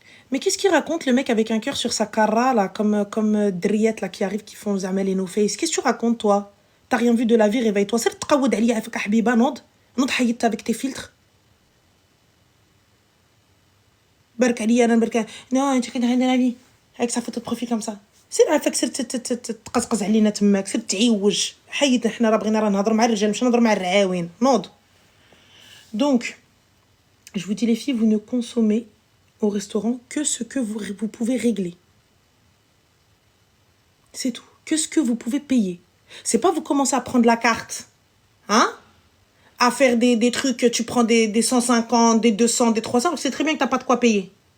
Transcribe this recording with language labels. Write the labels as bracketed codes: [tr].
[fr] Mais qu'est-ce qu'il raconte, le mec avec un cœur sur sa cara, là, comme Driette, là, qui arrive, qui font Zamel et No Face? Qu'est-ce que tu racontes, toi? T'as rien vu de la vie, réveille-toi. C'est le [ar] tqawoud alia afak habiba, nod haït [fr] avec tes filtres. [ar] Bark alia, [fr] non, tu connais rien de la vie. Avec sa photo de profil comme ça. [ar] سير عافاك سير تقزقز علينا تماك سير تعيوج حيد حنا راه بغينا نهضر مع الرجال مش نهضر مع الرعاوين نوض. [fr] Donc je vous dis les filles, vous ne consommez au restaurant que ce que vous pouvez régler. C'est tout. Que ce que vous pouvez payer. C'est pas vous commencez à prendre la carte, hein, à faire des trucs, tu prends des 150, des 200, des 300, c'est très bien que t'as pas de quoi payer.